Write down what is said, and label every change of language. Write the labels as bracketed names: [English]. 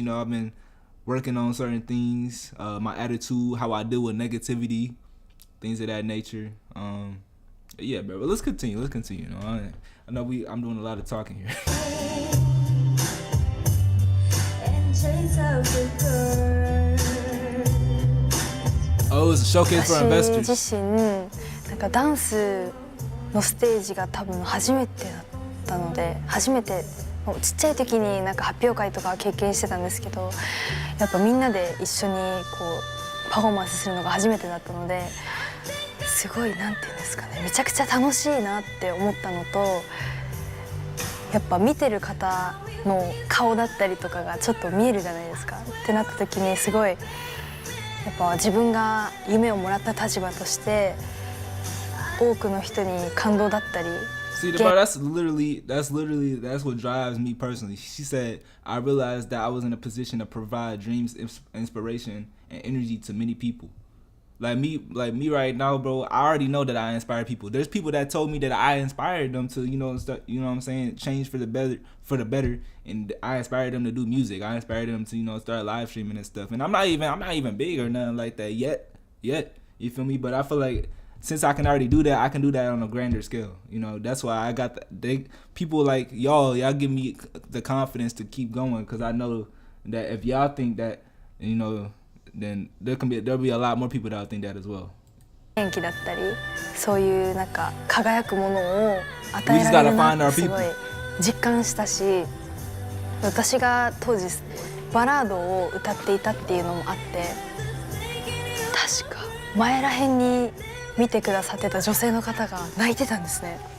[English] You know, I've been working on certain things, my attitude, how I deal with negativity, things of that nature. Yeah, bro. But let's continue. You know, I know I'm doing a lot of talking here. Oh, it's a showcase for investors. [Japanese] 私自身なんかダンスのステージが多分初めてだったので、初めてちっちゃい時になんか発表会とか経験してたんですけど、やっぱみんなで一緒にこうパフォーマンスするのが初めてだったので、すごいなんていうんですかね、めちゃくちゃ楽しいなって思ったのと、やっぱ見てる方の顔だったりとかがちょっと見えるじゃないですか。ってなった時にすごいやっぱ自分が夢をもらった立場として多くの人に感動だったり [English] See, bro, that's what drives me personally. She said, I realized that I was in a position to provide dreams, inspiration, and energy to many people. Like me right now, bro, I already know that I inspire people. There's people that told me that I inspired them to, you know what I'm saying, change for the better, and I inspired them to do music. I inspired them to, you know, start live streaming and stuff. And I'm not even big or nothing like that yet. You feel me? But I feel like since I can already do that, I can do that on a grander scale. You know, that's why I got people like y'all give me the confidence to keep going, because I know that if y'all think that, you know, then there'll be a lot more people that'll think that as well. [Japanese] 元気だったりそういうなんか輝くものを与えられるなってすごい実感したし、私が当時バラードを歌っていたっていうのもあって、確か前らへんに見てくださってた女性の方が泣いてたんですね。